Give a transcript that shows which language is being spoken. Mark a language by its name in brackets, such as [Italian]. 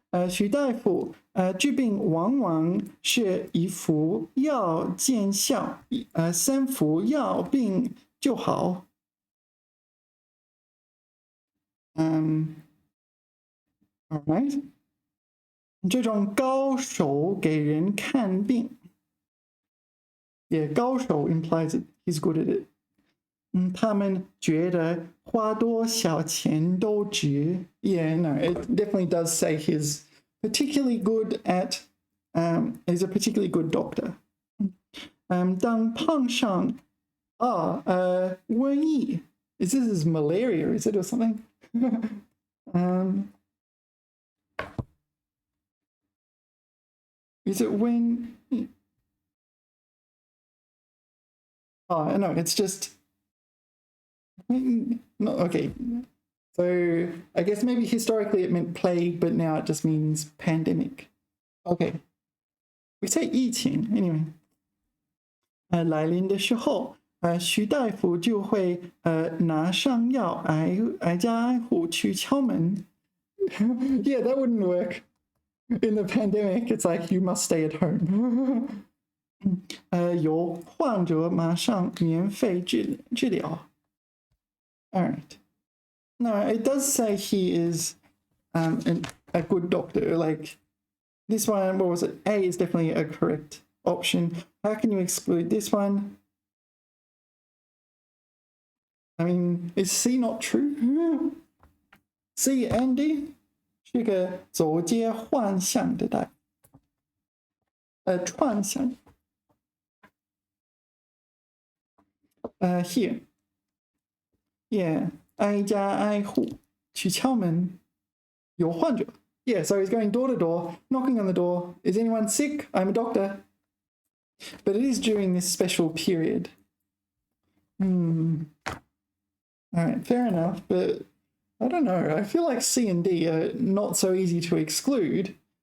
[Chinese] 徐大夫治病往往是1服药见效，3服药病就好。 [English] All right. [Chinese] 这种高手给人看病。 [English] Yeah, 高手 implies that he's good at it. [Chinese] 他们觉得花多少钱都值. [English] Yeah, no, it definitely does say he's particularly good at, he's a particularly good doctor. [Chinese] 当碰上瘟疫, [English] is this malaria, is it, or something? Is it when... Oh, no, it's just... No, okay. So I guess maybe historically it meant plague, but now it just means pandemic. Okay. We say 疫情, anyway. [Chinese] 来临的时候, 徐大夫就会拿上药挨家挨户去敲门. [English] Yeah, that wouldn't work. In the pandemic, it's like you must stay at home. [Chinese] 由患者马上免费治疗. [English] All right. No, it does say he is a good doctor. Like this one, what was it? A is definitely a correct option. How can you exclude this one? I mean, is C not true? C and D? [Chinese] 是个走街幻想的大幻想。 [English] Here, yeah, [Chinese] 挨家挨户去敲门，有患者。 [English] Yeah, so he's going door to door, knocking on the door. Is anyone sick? I'm a doctor. But it is during this special period. All right, fair enough, but I don't know. I feel like C and D are not so easy to exclude.